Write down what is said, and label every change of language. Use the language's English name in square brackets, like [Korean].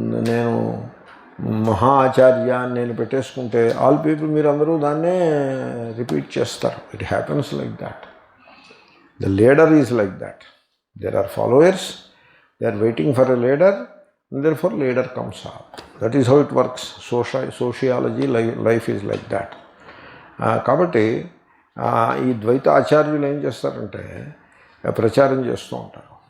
[Telugu] నేను మహా ఆచార్య అని నేను పెట్టేసుకుంటే [English] all people [Telugu] మీరందరూ దాన్నే రిపీట్ చేస్తారు. [English] It happens like that. The leader is like that. There are followers, they are waiting for a leader, and therefore leader comes up. That is how it works. Sociology, life is like that. [Telugu] కాబట్టి ఈ ద్వైత ఆచార్యులు ఏం చేస్తారంటే ప్రచారం చేస్తూ ఉంటారు.